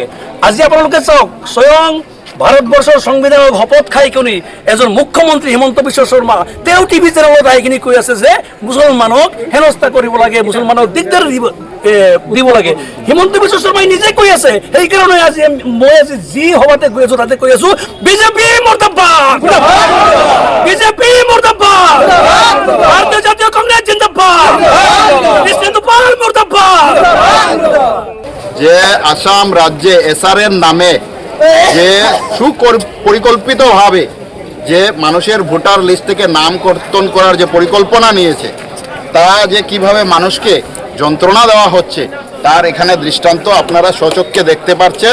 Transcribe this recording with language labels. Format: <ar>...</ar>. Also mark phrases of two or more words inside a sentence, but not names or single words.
<as>আজি আপোনালোকে চাওক, স্বয়ং ভাৰতবৰ্ষৰ সংবিধানক শপত খাই কিনি এজন মুখ্যমন্ত্ৰী হিমন্ত বিশ্ব শৰ্মা তেওঁ টিভি চেনেলত আহি কিনি কৈ আছে যে মুছলমানক হেনস্থা কৰিব লাগে, মুছলমানক দিগদাৰ দিব লাগে। হিমন্ত বিশ্ব শৰ্মাই নিজে কৈ আছে। সেইকাৰণে আজি মই যি সভাতে গৈ আছো তাতে কৈ আছো, বিজেপি মুৰ্দাবাদ, বিজেপি মুৰ্দাবাদ, ভাৰতীয় জাতীয় কংগ্ৰেছ জিন্দাবাদ, কৃষ্ণেন্দুপাল মুর্দাবাদ।</as> <bn>যে আসাম রাজ্যে এসআরএর নামে যে সুপরিকল্পিতভাবে যে মানুষের ভোটার লিস্ট থেকে নাম কর্তন করার যে পরিকল্পনা নিয়েছে, তা যে কিভাবে মানুষকে যন্ত্রণা দেওয়া হচ্ছে তার এখানে দৃষ্টান্ত আপনারা স্বচক্ষে দেখতে পাচ্ছেন।</bn>